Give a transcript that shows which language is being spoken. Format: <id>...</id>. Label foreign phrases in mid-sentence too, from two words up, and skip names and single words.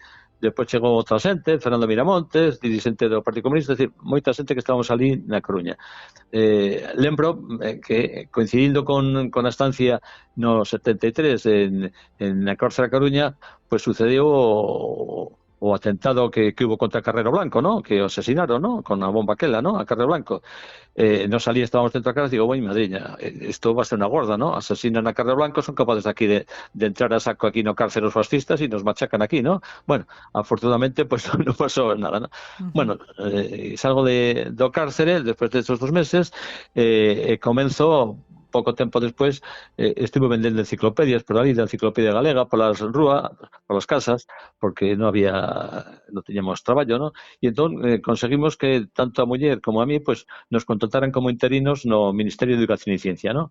<gl>Despois chegou outra xente, Fernando Miramontes, dirigente do Partido Comunista,</gl> <es>es decir,</es> <gl>moita xente que estábamos ali na Coruña. Lembro que coincidindo con a estancia no 73 na cárcel da Coruña, pues sucedeu o atentado que hubo contra Carrero Blanco, ¿no? Que o asesinaron, ¿no? Con a bomba aquela, ¿no? A Carrero Blanco. Nos salí, estábamos dentro da casa, digo, bueno, madriña,</gl> <es>esto va a ser una gorda,</es> <gl>¿no?</gl> <es>Asesinan a Carrero Blanco, son capaces aquí de entrar a saco aquí no cárcel los fascistas y nos machacan aquí, ¿no? Bueno, afortunadamente, pues no pasó nada, ¿no? Bueno, salgo do cárcel después de estos 2 meses,</es> <gl>comenzo pouco tempo despois estuve vendendo enciclopedias por ali, da enciclopedia galega, polas rúas, polas casas, porque non tiñamos traballo, ¿no? E entón conseguimos que tanto a muller como a mí pues nos contrataran como interinos no Ministerio de Educación e Ciencia, ¿no?</gl>